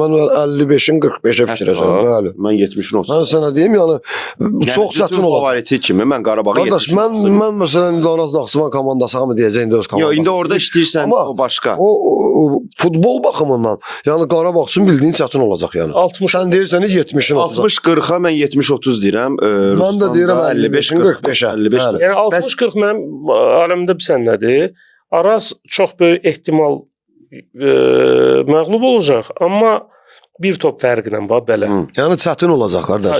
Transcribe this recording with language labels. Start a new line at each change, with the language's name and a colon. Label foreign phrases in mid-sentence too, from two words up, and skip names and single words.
Azerbaijani: Mən 55-in 45-ə fikirləşirəm, bəli. Mən 70-in 30-a. Mən sənə deyim, yəni çox çətin olar. Favoriti kimi mən Qarabağı 70-in 30-a. Qardaş, mən məsələn Araz Naxçıvan komandası hamı deyəcək indi öz komandası. Yox, indi orada işləyirsən, o başqa. O futbol baxımından, yəni Qarabağ üçün bildiyin çətin olacaq yəni. 60. Sən deyirsən 70-in 30-a. 60-40-a mən 70-30 deyirəm. Mən də deyirəm 55-45-ə. Yəni 60-40 mənim aləmdə bir sənnədir. Araz çox böyük ehtimal məğlub olacaq, amma bir top fərqlə belə. Yəni çətin olacaq qardaş.